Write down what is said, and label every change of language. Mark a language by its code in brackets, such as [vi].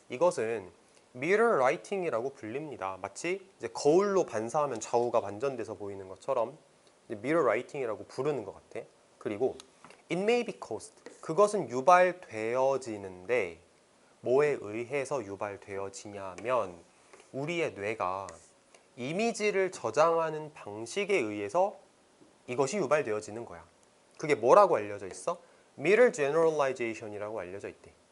[ko] 이것은 mirror writing이라고 불립니다. 마치 이제 거울로 반사하면 좌우가 반전돼서 보이는 것처럼 mirror writing이라고 부르는 것 같아. [en] 그리고 it may be caused. [ko] 그것은 유발되어지는데 뭐에 의해서 유발되어지냐면 우리의 뇌가 이미지를 저장하는 방식에 의해서 이것이 유발되어지는 거야. 그게 뭐라고 알려져 있어? Mirror generalization이라고 알려져 있대.